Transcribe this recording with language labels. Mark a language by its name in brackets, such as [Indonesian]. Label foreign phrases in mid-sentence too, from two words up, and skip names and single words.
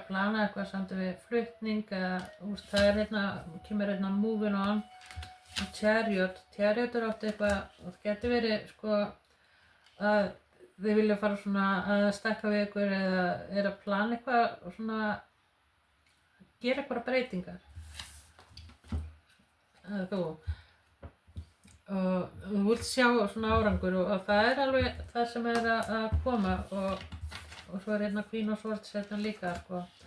[Icelandic] plana eitthvað samt við flutning eða það er kemur [English] moving on [Icelandic] og chariot er oft eitthvað, það getur verið sko að þið vilja fara svona að stakka við ykkur eða er að plana eitthvað og svona gera eitthvað breytingar þú og þú vilt sjá svona árangur og það er alveg það sem er að koma og svo er Queen of Swords líka sko